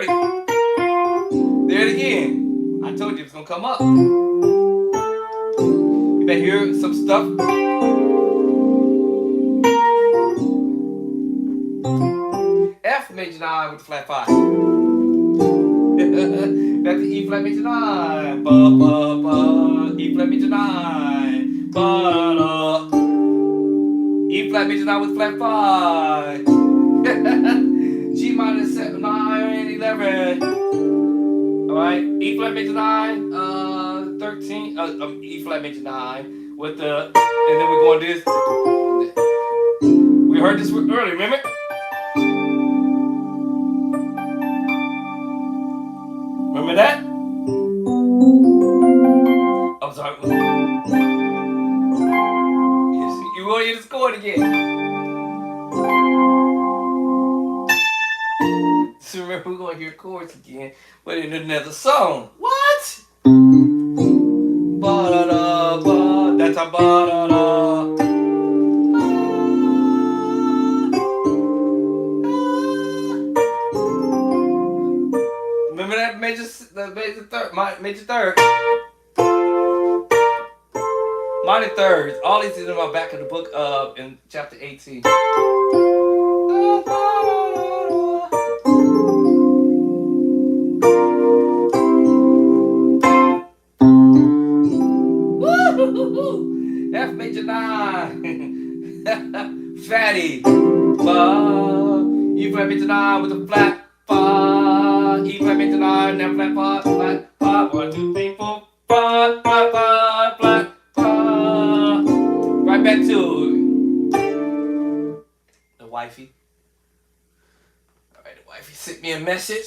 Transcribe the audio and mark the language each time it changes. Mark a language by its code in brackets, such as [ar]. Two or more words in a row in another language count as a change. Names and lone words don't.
[en] There it again. I told you it's gonna come up. You better hear some stuff. F major 9 with the flat 5. Back to E flat major 9. Ba ba ba. E flat major 9. Ba da. E flat major 9 with flat 5. G minor 7, 9, and 11. Alright, E flat major 9, 13, E flat major 9 with the, and then we're going to this. We heard this earlier, remember? Remember that? I'm sorry. You want to hear the chord again? So remember, we're going to hear chords again, but in another song. What? Ba-da-da-ba. That's a ba-da-da. Remember that major third? Minor thirds. All these is in my back of the book in chapter 18. F major 9. Fatty. Ba. E flat major 9 with a flat 5. E flat major 9, now flat 5, flat 5. 1, 2, 3, 4, 5, flat 5, flat 5. Right back to the wifey. Alright, the wifey sent me a message.